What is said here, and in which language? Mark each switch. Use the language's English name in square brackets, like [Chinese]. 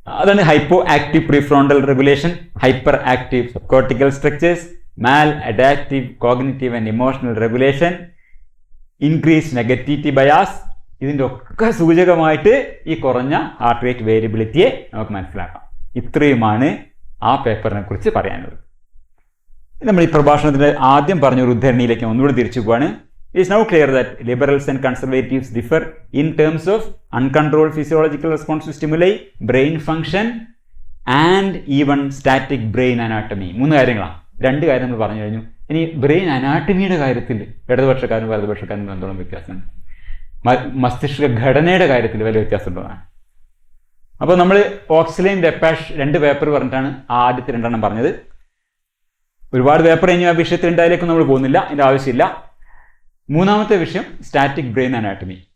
[Malayalam] അതാണ് [English] Hypoactive prefrontal regulation, hyperactive subcortical structures, maladaptive cognitive and emotional regulation, increase negativity bias. [Malayalam] ഇതിൻ്റെ ഒക്കെ സൂചകമായിട്ട് ഈ കുറഞ്ഞ heart rate വേരിയബിലിറ്റിയെ നമുക്ക് മനസ്സിലാക്കാം. ഇത്രയുമാണ് ആ പേപ്പറിനെ കുറിച്ച് പറയാനുള്ളത്. നമ്മൾ ഈ പ്രഭാഷണത്തിൻ്റെ ആദ്യം പറഞ്ഞ ഒരു ഉദ്ധരണിയിലേക്ക് ഒന്നുകൂടി തിരിച്ചു പോവാണ്. [English] It is now clear that liberals and conservatives differ in terms of uncontrolled physiological response to stimuli, brain function and even static brain anatomy. [Malayalam] 3 കാര്യങ്ങളാണ്. 2 കാര്യം നമ്മൾ പറഞ്ഞു കഴിഞ്ഞു. ഇനി ബ്രെയിൻ അനാട്ടമിയുടെ കാര്യത്തിൽ ഇടതുപക്ഷക്കാരും വലതുപക്ഷക്കാരും എന്തോളം വ്യത്യാസമുണ്ട്, മസ്തിഷ്ക ഘടനയുടെ കാര്യത്തിൽ വലിയ വ്യത്യാസമുള്ളതാണ്. അപ്പോൾ നമ്മൾ ഓക്സ്ലൈൻ ലെപ്പാഷ് 2 പേപ്പർ പറഞ്ഞിട്ടാണ് ആദ്യത്തെ 2 എണ്ണം പറഞ്ഞത്. ഒരുപാട് പേപ്പർ ഇനി ആ വിഷയത്തിലുണ്ട്, അതിലേക്ക് നമ്മൾ പോകുന്നില്ല, അതിൻ്റെ ആവശ്യമില്ല. 3ാമത്തെ വിഷയം സ്റ്റാറ്റിക് ബ്രെയിൻ അനാട്ടമി.